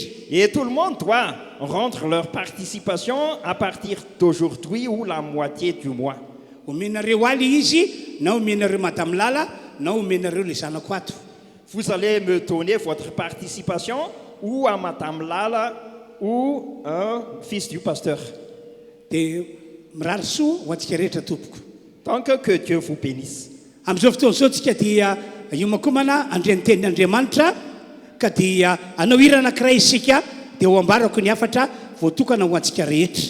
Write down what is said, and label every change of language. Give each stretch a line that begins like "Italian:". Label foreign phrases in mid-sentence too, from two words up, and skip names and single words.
French: Et tout le monde doit rendre leur participation à partir d'aujourd'hui ou la moitié du mois.
Malagasy: Omenareo aly izy na omenareo madame lala na omenareo le zanako ato.
French: Vous allez me donner votre participation ou à Madame Lala ou un fils du pasteur.
Malagasy: Dia mirary soa ho antsika rehetra tompoko.
French: Donc que Dieu vous bénisse.
Malagasy: Amin'izao fotoana izao tsika dia iomakomana andreny tenin'Andriamanitra ka dia anao hira anankiray isika dia ho ambarako ny hafatra voatokana ho antsika rehetra.